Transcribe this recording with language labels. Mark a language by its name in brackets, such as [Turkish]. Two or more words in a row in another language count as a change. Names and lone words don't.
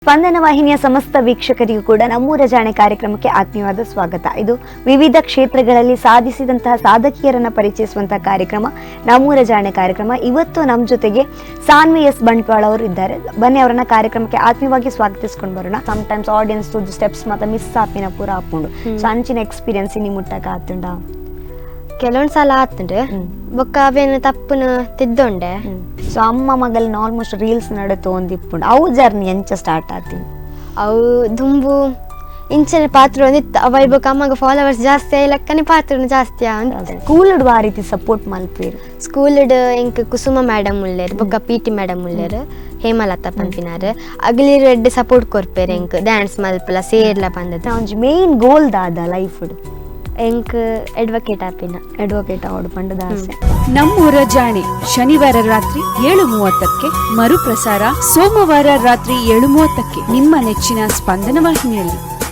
[Kannada] ಸ್ಪಂದನ ವಾಹಿನಿಯ ಸಮಸ್ತ ವೀಕ್ಷಕರಿಗೂ ಕೂಡ ನಮ್ಮೂರ ಜಾಣೆ ಕಾರ್ಯಕ್ರಮಕ್ಕೆ ಆತ್ಮೀಯವಾದ ಸ್ವಾಗತ. ಇದು ವಿವಿಧ ಕ್ಷೇತ್ರಗಳಲ್ಲಿ ಸಾಧಿಸಿದಂತಹ ಸಾಧಕಿಯರನ್ನ ಪರಿಚಯಿಸುವಂತಹ ಕಾರ್ಯಕ್ರಮ ನಮ್ಮೂರ ಜಾಣೆ ಕಾರ್ಯಕ್ರಮ. ಇವತ್ತು ನಮ್ಮ ಜೊತೆಗೆ ಸಾನ್ವಿ ಎಸ್ ಬಂಟ್ವಾಳ ಅವರು ಇದ್ದಾರೆ. ಬನ್ನಿ ಅವರನ್ನ ಕಾರ್ಯಕ್ರಮಕ್ಕೆ ಆತ್ಮೀಯವಾಗಿ ಸ್ವಾಗತಿಸ್ಕೊಂಡು ಬರೋಣ. [English] sometimes audience steps [Tulu] ಮಾತ್ರ ಮಿಸ್ ಆಪಿನ ಪೂರ ಹಾಕೊಂಡು ಸೊ ಅಂಚಿನ ಎಕ್ಸ್ಪೀರಿಯನ್ಸ್ ನಿಮ್ಮ ಮುಟ್ಟಕ ಆತುಂಡ ಕೆಲವೊಂದು ಸಲ ಆತುಂಡು ಬೊಕ್ಕ ಅವೇನು ತಪ್ಪುನ ತಿದ್ದೊಂಡೆ. ಸೊ ಅಮ್ಮ ಮಗಲ್ನ [English] almost reels [Tulu] ನಡತು ಒಂದಿಪ್ಪುಂಡು ಅವು ಜರ್ನಿ ಎಂಚ ಸ್ಟಾರ್ಟ್ ಆತೀನಿ ಅವು ದುಂಬು ಇಂಚನೆ ಪಾತ್ರ ಒಂದಿತ್ತು ಅವ ಇಬ್ಬಕ್ಕೆ ಅಮ್ಮಗ ಫಾಲೋವರ್ಸ್ ಜಾಸ್ತಿ ಲೆಕ್ಕನೆ ಪಾತ್ರನು ಜಾಸ್ತಿ ಅಂತ. ಸ್ಕೂಲ್ ಆ ರೀತಿ ಸಪೋರ್ಟ್ ಮಲ್ಪೇರು ಸ್ಕೂಲ್ಡ್ ಎಂಕ್ ಕುಸುಮ ಮೇಡಮ್ ಉಳ್ಳೇರು ಬೊಕ್ಕ [English] PT madam [Tulu] ಉಳ್ಳೇರು ಹೇಮಲತಾ ಪಂಪಿನಾರು ಅಗಲಿ [English] red support [Tulu] ಕೊರ್ಪೇರು ಎಂಕ್ ಡ್ಯಾನ್ಸ್ ಮಲ್ಪಲ ಸೇರ್ಲ ಬಂದದ್ದು ಒಂಜಿ [English] main goal [Tulu] ದಾದ ಲೈಫ್ ಎಂಕ್ ಅಡ್ವೊಕೇಟ್ ಆವಡು ಪಂಡದ ಆಸೆ. [Kannada] ನಮ್ಮೂರ ಜಾಣೆ ಶನಿವಾರ ರಾತ್ರಿ 7:30ಕ್ಕೆ ಮರುಪ್ರಸಾರ ಸೋಮವಾರ ರಾತ್ರಿ 7:30ಕ್ಕೆ ನಿಮ್ಮ ನೆಚ್ಚಿನ ಸ್ಪಂದನ ವಾಹಿನಿಯಲ್ಲಿ.